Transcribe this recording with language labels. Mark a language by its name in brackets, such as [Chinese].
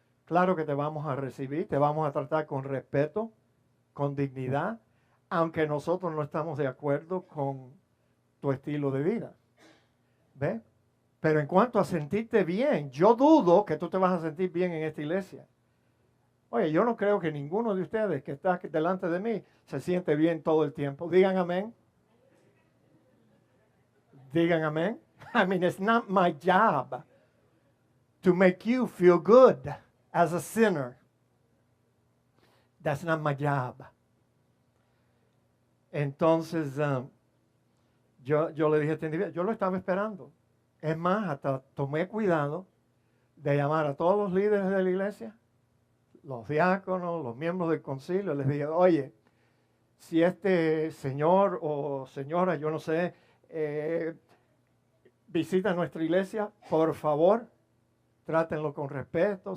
[Spanish] Claro que te vamos a recibir, te vamos a tratar con respeto, con dignidad, aunque nosotros no estamos de acuerdo con tu estilo de vida. ¿Ves? Pero en cuanto a sentirte bien, yo dudo que tú te vas a sentir bien en esta iglesia. Oye, yo no creo que ninguno de ustedes que está delante de mí se siente bien todo el tiempo. Digan amén. Digan amén. [English] I mean, it's not my job to make you feel good as a sinner. That's not my job. [Spanish] Entonces, yo le dije a este individuo, yo lo estaba esperando. Es más, hasta tomé cuidado de llamar a todos los líderes de la iglesia, los diáconos, los miembros del concilio. Les dije, oye, si este señor o señora, yo no sé, visita nuestra iglesia, por favor, trátenlo con respeto.